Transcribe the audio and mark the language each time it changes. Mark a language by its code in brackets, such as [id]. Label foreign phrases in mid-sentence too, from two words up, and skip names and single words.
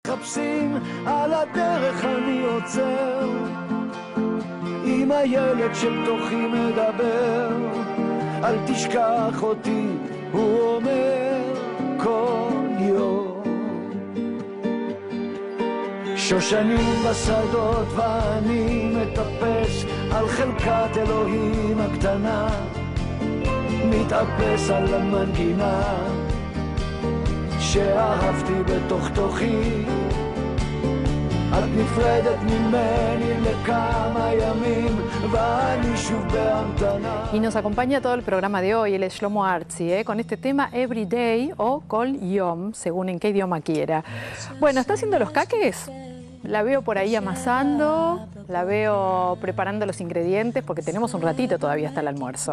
[he] מחפשים על הדרך אני עוצר עם הילד שבתוכי מדבר אל תשכח אותי הוא אומר כל יום שושנים בשדות ואני מטפס על חלקת אלוהים הקטנה מתאפס על המנגינה שאהבתי בתוך תוכי את נפרדת ממני לכמה ימים ואני שוב בהמתנה. [es] Y nos acompaña todo el programa de hoy, él es Shlomo Artzi, con este tema Every Day o Kol Yom, según en qué idioma quiera. Bueno, ¿está haciendo los caques? La veo por ahí amasando, la veo preparando los ingredientes porque tenemos un ratito todavía hasta el almuerzo.